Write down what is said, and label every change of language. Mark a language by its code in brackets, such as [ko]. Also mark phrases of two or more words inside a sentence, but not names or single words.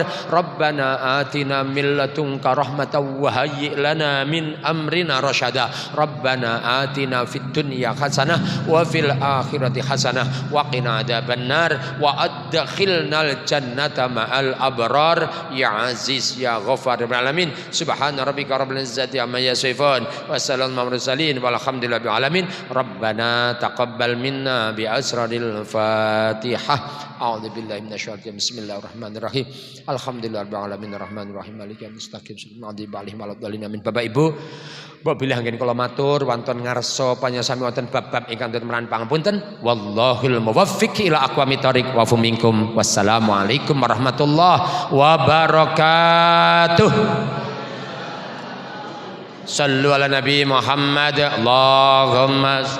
[ar] ربنا آتنا من لدنك رحمة وهيئ لنا من أمرنا رشدا. ربنا آتنا في الدنيا حسنة وفي الآخرة حسنة وقنا عذاب النار وأدخلنا الجنة مع الأبرار يا عزيز يا غفار العالمين. سبحان ربك رب العزة عما يصفون وسلام على المرسلين والحمد لله رب العالمين. ربنا تقبل منا بأسرار الفاتحة. أعوذ بالله من الشيطان الرجيم. بسم الله الرحمن الرحيم. الحمد لله رب العالمين الرحمن الرحيم مالك يوم الدين مستقيم صراط الذين أنعمت عليهم آمين. [jv] Bapak Ibu, bila anggen kula matur wonten ngarsa panyasami wonten bab-bab ingkang dhateng pangapunten. [ar] والله الموفق إلى أقوم الطريق ومنكم. والسلام عليكم ورحمة الله وبركاته. صلوا على النبي محمد. Allahumma